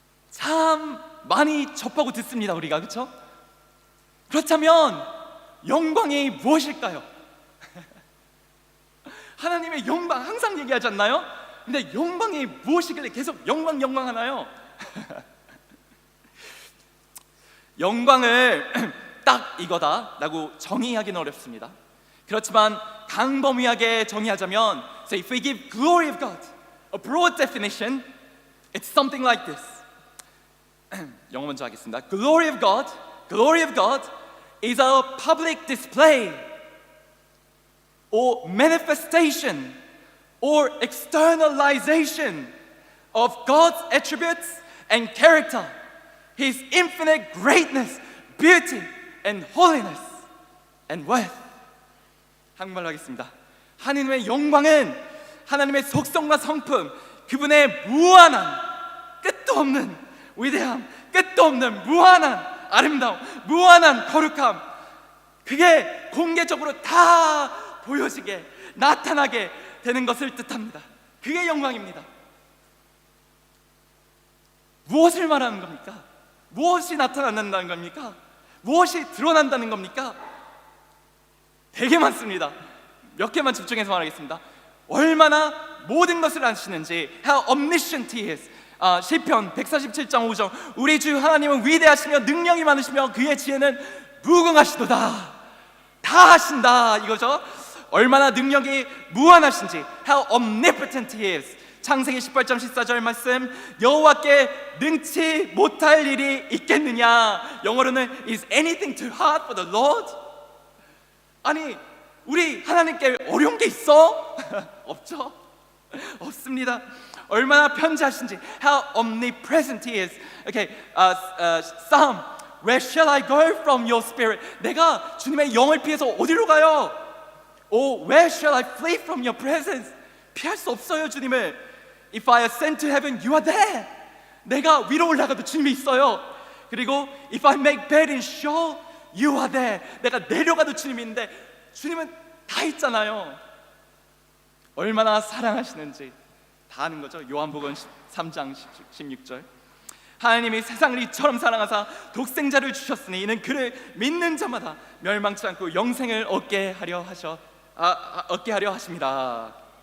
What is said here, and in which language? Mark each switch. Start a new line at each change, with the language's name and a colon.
Korean: 참 많이 접하고 듣습니다, 우리가. 그렇죠? 그렇다면 영광이 무엇일까요? 하나님의 영광 항상 얘기하지 않나요? 근데 영광이 무엇이길래 계속 영광 하나요? 영광을 딱 이거다라고 정의하기는 어렵습니다. 그렇지만 광범위하게 정의하자면,
English: so if we give glory of God a broad definition, it's something like this.
Korean: 영어 먼저 하겠습니다.
English: Glory of God is a public display or manifestation or externalization of God's attributes and character, His infinite greatness, beauty, and holiness and worth.
Korean: 한국말로 하겠습니다. 하나님의 영광은 하나님의 속성과 성품, 그분의 무한한, 끝도 없는 위대함, 끝도 없는 무한한 아름다움, 무한한 거룩함, 그게 공개적으로 다 보여지게, 나타나게 되는 것을 뜻합니다. 그게 영광입니다. 무엇을 말하는 겁니까? 무엇이 나타난다는 겁니까? 무엇이 드러난다는 겁니까? 되게 많습니다. 몇 개만 집중해서 말하겠습니다. 얼마나 모든 것을 아시는지,
English: How omniscient He is.
Korean: 시편 147장 5절, 우리 주 하나님은 위대하시며 능력이 많으시며 그의 지혜는 무궁하시도다. 다 하신다 이거죠. 얼마나 능력이 무한하신지,
English: how omnipotent he is.
Korean: 창세기 18장 14절 말씀, 여호와께 능치 못할 일이 있겠느냐. 영어로는
English: is anything too hard for the Lord?
Korean: 아니, 우리 하나님께 어려운 게 있어? 없죠? 없습니다. 얼마나 편지하신지,
English: how omnipresent he is. Okay, Psalm, where shall I go from your spirit?
Korean: 내가 주님의 영을 피해서 어디로 가요?
English: Oh, where shall I flee from your presence?
Korean: 피할 수 없어요, 주님을.
English: If I ascend to heaven, you are there.
Korean: 내가 위로 올라가도 주님이 있어요. 그리고
English: if I make bed in Sheol, you are there.
Korean: 내가 내려가도 주님이 있는데 주님은 다 있잖아요. 얼마나 사랑하시는지 다 아는 거죠. 요한복음 3장 16절. 하나님이 세상을 이처럼 사랑하사 독생자를 주셨으니 이는 그를 믿는 자마다 멸망치 않고 영생을 얻게 하려 하십니다.